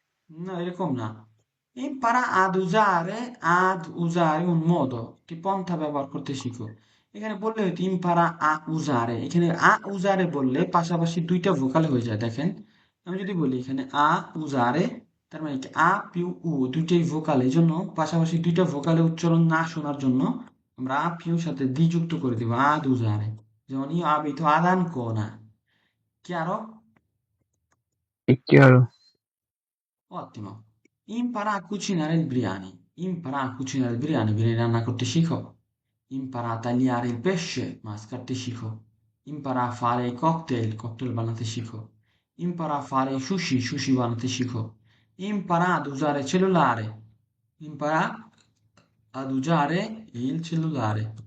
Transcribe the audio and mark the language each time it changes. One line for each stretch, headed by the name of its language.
Bangla: না এরকম না,
Italian: impara ad usare un modo,
Bangla: একটি পন্থা ব্যবহার করতে শিখো, এখানে বললে হয়তো
Italian: impara a usare,
Bangla: এখানে a usare বললে পাশাপাশি দুইটা ভোকাল হয়ে যায়, দেখেন আমি যদি বলি এখানে a usare, তার মানে কি a পিউ উ দুইটাই ভোকাল, এই জন্য পাশাপাশি দুইটা ভোকালে উচ্চারণ না শোনার জন্য আমরা a পিউর সাথে দি যুক্ত করে দিব ad usare, যেমন
Italian: io abito ad Ancona, chiaro?
Bangla: একটু আরো।
Italian: Ottimo. Impara a cucinare il biryani. Impara a cucinare il biryani. Vieni
Bangla: রান্না করতে শিখো.
Italian: Impara a tagliare il pesce.
Bangla: মাছ কাটতে শিখো.
Italian: Impara a fare i cocktail.
Bangla: cocktail বানাতে শিখো.
Italian: Impara a fare i sushi.
Bangla: sushi বানাতে শিখো.
Italian: Impara ad usare il cellulare. Impara ad usare il cellulare.